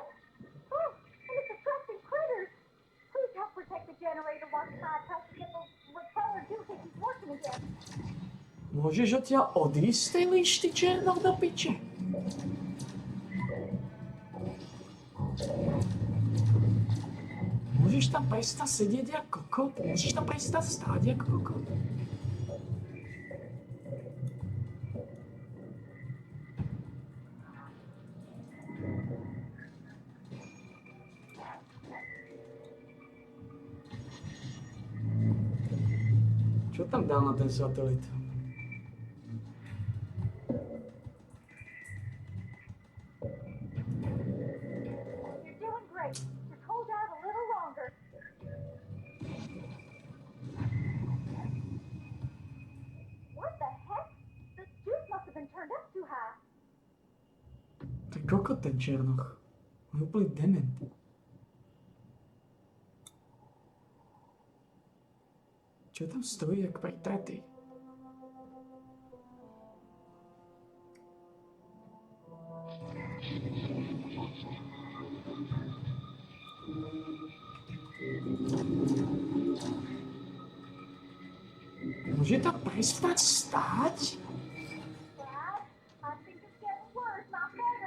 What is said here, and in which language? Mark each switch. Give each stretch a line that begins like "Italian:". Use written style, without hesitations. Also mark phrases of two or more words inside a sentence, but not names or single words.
English: Oh, and it's attracting critters. Please help protect the generator while Clyde tries to get the repeller doohickeys working again.
Slovak: Môžeš odtiaľ odísť z tej lišty černoch do piče? Môžeš tam prestať sedieť jak kokot? Môžeš tam prestať stáť jak kokot? Čo tam dal na ten satelit?
English: You're doing great. Just hold out a little longer. What the heck? The juice must have been turned up too high.
Slovak: To je kokot ten černoch. On je úplný dement. Čo tam stojí jak pretretý? Môže tam prestať stáť?
English: Brad, I think it's getting worse, not better.